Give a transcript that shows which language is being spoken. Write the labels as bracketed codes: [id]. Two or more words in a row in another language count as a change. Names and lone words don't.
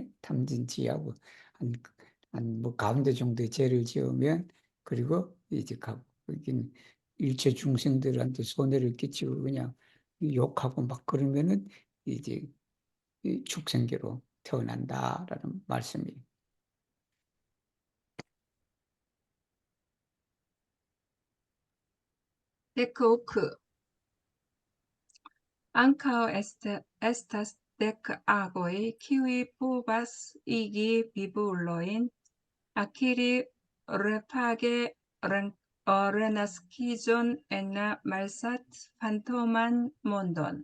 [ko] 탐진치하고 한 가운데 정도의 죄를 지으면 그리고 이제 여긴 일체 중생들한테 손해를 끼치고 그냥 욕하고 막 그러면은 이제 이 축생계로 태어난다라는 말씀이에요. [eo] Dek ok. Ankaŭ estas dek agoj, kiuj povas igi vivulojn akiri repage renaskiĝon en la malsat-fantoman mondon.